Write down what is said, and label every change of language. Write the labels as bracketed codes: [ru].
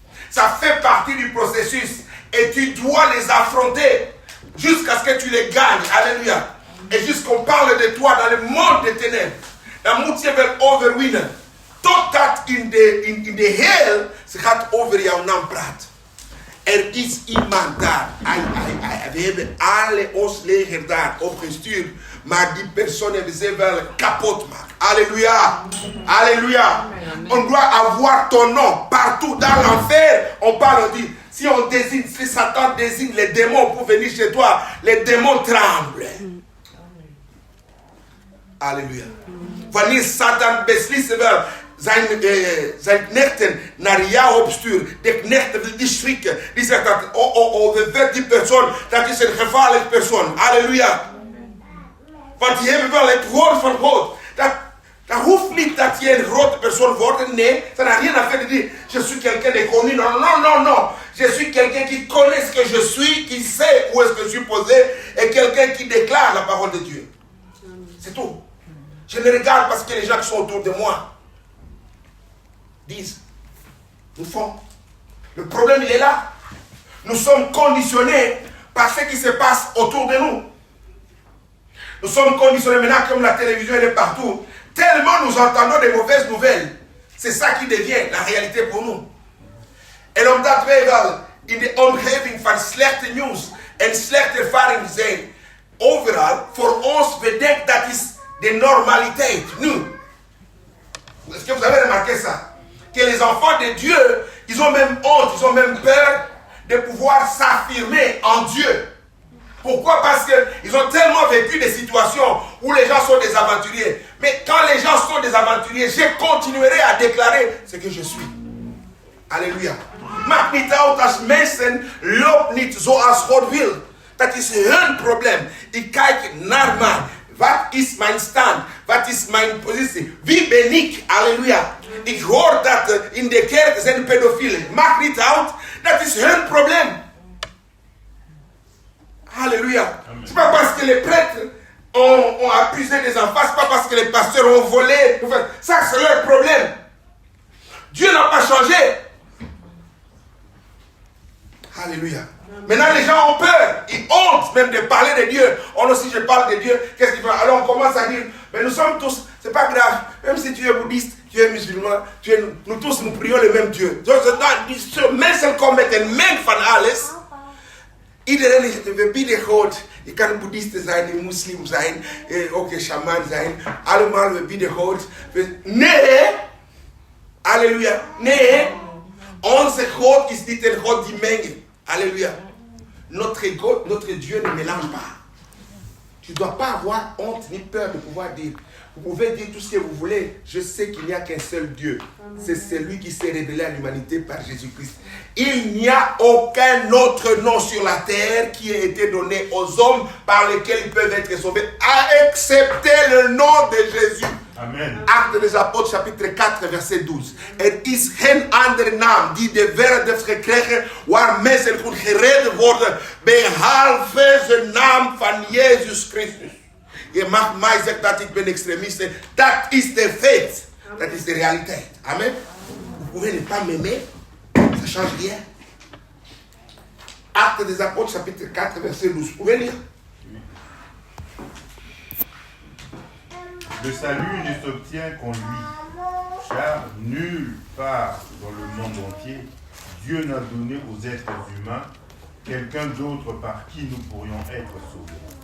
[fr] Ça fait partie du processus. Et tu dois les affronter jusqu'à ce que tu les gagnes. Alléluia. Et jusqu'on parle de toi dans le monde des ténèbres. [nl] Dan moet je wel overwinnen. Totdat in de hel, ze gaat over jouw naam praten. Er is iemand daar. We hebben alle ons leger daar opgestuurd. Maar die persoon hebben ze wel kapot gemaakt. [fr] Alléluia. Alléluia. On doit avoir ton nom. Partout dans l'enfer, on parle, on dit, Si Satan désigne les démons pour venir chez toi, les démons tremblent. Alléluia. [nl] Wanneer Satan beslist wel zijn knechten naar jou opstuurt, de knechten die schrikken, die zegt dat, we weten die persoon, dat is een gevaarlijke persoon. Halleluja. Want die hebben wel het woord van God. Dat hoeft niet dat je een grote persoon wordt. [fr] Nee, ça n'a rien à faire de dire, je suis quelqu'un de connu. Non, non, non, non. Je suis quelqu'un qui connaît ce que je suis, qui sait où est-ce que je suis posé, et quelqu'un qui déclare la parole de Dieu. C'est tout. Je ne regarde pas ce que les gens qui sont autour de moi disent. Nous font. Le problème, il est là. Nous sommes conditionnés par ce qui se passe autour de nous. Nous sommes conditionnés maintenant, comme la télévision elle est partout. Tellement nous entendons des mauvaises nouvelles. C'est ça qui devient la réalité voor nous. [nl] En omdat wij wel in de omgeving van slechte nieuws en slechte ervaringen zijn, overal, voor ons, we denken dat is de normaliteit. [fr] Nu, est-ce que vous avez remarqué ça? Que les enfants de Dieu, ils ont même honte, ils ont même peur de pouvoir s'affirmer en Dieu. Pourquoi? Parce qu'ils ont tellement vécu des situations où les gens sont des aventuriers. Mais quand les gens sont des aventuriers, je continuerai à déclarer ce que je suis. Alléluia. [nl] Maakt niet uit als mensen loopt niet zoals God wil. Dat is hun probleem. Ik kijk naar mij. Wat is mijn stand? Wat is mijn positie? Wie ben ik? Alléluia. Ik hoor dat in de kerk zijn pedofielen. Maakt niet uit. Dat is hun probleem. [fr] Alléluia. C'est pas parce que les prêtres ont abusé des enfants, c'est pas parce que les pasteurs ont volé. Ça, c'est leur problème. Dieu n'a pas changé. Alléluia. Maintenant, les gens ont peur. Ils hontent même de parler de Dieu. Oh non, si je parle de Dieu, qu'est-ce qu'ils font? Alors on commence à dire, mais nous sommes tous, c'est pas grave. Même si tu es bouddhiste, tu es musulman, nous tous, nous prions le même Dieu. [nl] Mensen komen met een meng van alles. Iedereen we bieden God. Je kan boeddhist zijn, een moslim zijn, ook een shaman zijn. Allemaal we bieden God. Nee. Alléluia. Nee. Onze God is niet een God die mengt. [fr] Alléluia. Notre God, notre Dieu ne mélange pas. Tu ne dois pas avoir honte ni peur de pouvoir dire. Vous pouvez dire tout ce que vous voulez. Je sais qu'il n'y a qu'un seul Dieu. C'est celui qui s'est révélé à l'humanité par Jésus-Christ. Il n'y a aucun autre nom sur la terre qui ait été donné aux hommes par lesquels ils peuvent être sauvés, excepté le nom de Jésus. Amen. Actes des Apôtres, chapitre 4, verset 12. [nl] Er is geen andere naam die de wereld heeft gekregen waar mensen goed gered worden, behalve de naam van Jezus Christus. Je mag mij zeggen dat ik ben extremiste. Dat is de feit. Dat is de realiteit. Amen. [fr] Vous pouvez ne pas m'aimer. Ça ne change rien. Actes des Apôtres, chapitre 4, verset 12. Vous pouvez lire? Le salut ne s'obtient qu'en lui, car nulle part dans le monde entier, Dieu n'a donné aux êtres humains quelqu'un d'autre par qui nous pourrions être sauvés.